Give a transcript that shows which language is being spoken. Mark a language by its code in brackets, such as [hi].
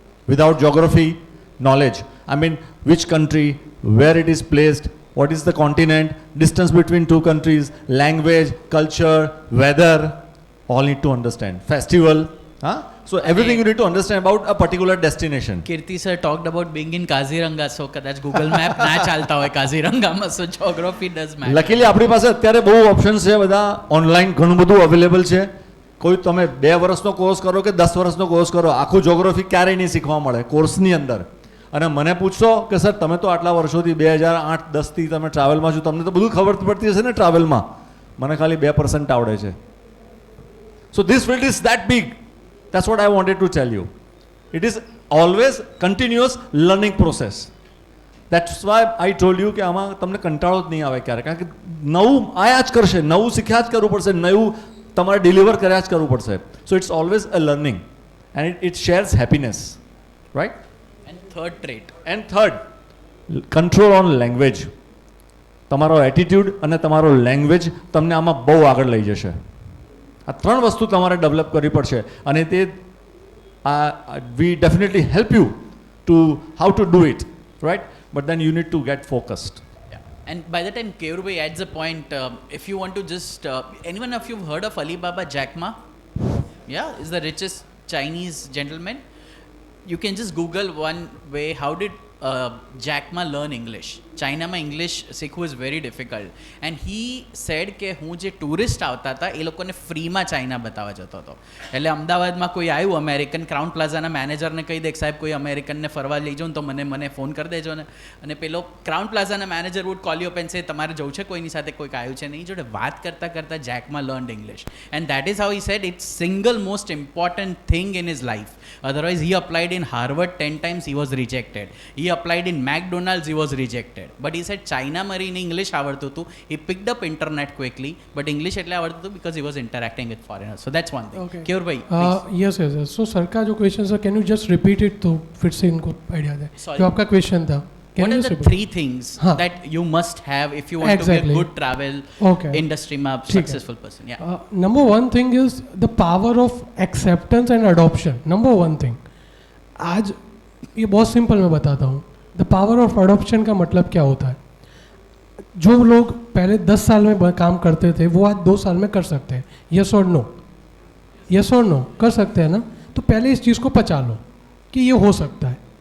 [en] Without geography knowledge, I mean which country, where it is placed, what is the continent, distance between two countries, language, culture, weather, all need to understand. Festival, so everything you need to understand about a particular destination. Kirti sir talked about being in Kaziranga, so [gu] કદાચ Google Map ના ચાલતા હોય કાઝીરંગામાં, [en] so geography does matter. [gu] Luckily આપણી પાસે અત્યારે બહુ options છે, બધા ઓનલાઈન ઘણું બધું અવેલેબલ છે. કોઈ તમે 2 વર્ષનો કોર્સ કરો કે 10 વર્ષનો કોર્સ કરો, આખું જોગ્રાફી ક્યારેય નહીં શીખવા મળે કોર્સની અંદર. અને મને પૂછશો કે સર તમે તો આટલા વર્ષોથી 2008-10થી તમે ટ્રાવેલમાં છો, તમને તો બધું ખબર પડતી હશે ને ટ્રાવેલમાં. મને ખાલી 2% આવડે છે. [en] So this field is that big. That's what I wanted to tell you. It is always continuous learning process. That's why I told you [gu] કે આમાં તમને કંટાળો જ નહીં આવે ક્યારે. કારણ કે નવું આયા જ કરશે, નવું શીખ્યા જ કરવું પડશે, નવું તમારે ડિલિવર કર્યા જ કરવું પડશે. [en] So it's always a learning and it shares happiness, right? And third, control on language. [gu] તમારો એટીટ્યૂડ અને તમારો લેંગ્વેજ તમને આમાં બહુ આગળ લઈ જશે. આ 3 વસ્તુ તમારે ડેવલપ કરવી પડશે અને તે [en] We definitely help you to how to do it, right? But then you need to get focused. And by the time Keurbhai adds a point, if you want to just, anyone of you have heard of Alibaba Jack Ma? Yeah, is the richest Chinese gentleman. You can just Google one way, how did Jack Ma learn English? [gu] China માં English શીખવું [en] Is very difficult. And he said [gu] કે હું જે tourist આવતા હતા એ લોકોને ફ્રીમાં China બતાવવા જતો હતો. એટલે અમદાવાદમાં કોઈ આવ્યું અમેરિકન, ક્રાઉન પ્લાઝાના મેનેજરને કહી દે સાહેબ કોઈ અમેરિકનને ફરવા લઈ જાઉં તો મને ફોન કરી દેજો ને. અને પેલો crown પ્લાઝાના manager [en] would call you up and say [gu] તમારે જવું છે કોઈની સાથે કોઈક આવ્યું છે નહીં જોડે. વાત કરતાં કરતાં [en] Jack Ma learned English and that is how he said it's single most important thing in his life. Otherwise he applied in Harvard 10 times, he was rejected. He applied in McDonald's, he was rejected. But he said China marine English આવડતું હતું. He picked up internet quickly, but English [gu] એટલે આવડતું હતું [en] because he was interacting with foreigners. So that's one thing. Okay. Keurbhai, please. Yes. [hi] So sir का जो question है, [en] can you just repeat it [hi] तो फिर से इनको आइडिया दे. [en] Sorry. [hi] जो आपका क्वेश्चन था, [en] What are the 3 things that you must have if you want to be a good travel industry में successful person? Yeah. Number 1 thing is the power of acceptance and adoption. Number 1 thing. [hi] आज ये बहुत simple मैं बताता हूँ. The power of adoption का मतलब क्या होता है? जो लोग पहले 10 साल में काम करते थे वो आज 2 साल में कर सकते हैं. यस और नो? यस और नो कर सकते हैं ना? तो पहले इस चीज़ को पचा लो कि ये हो सकता है.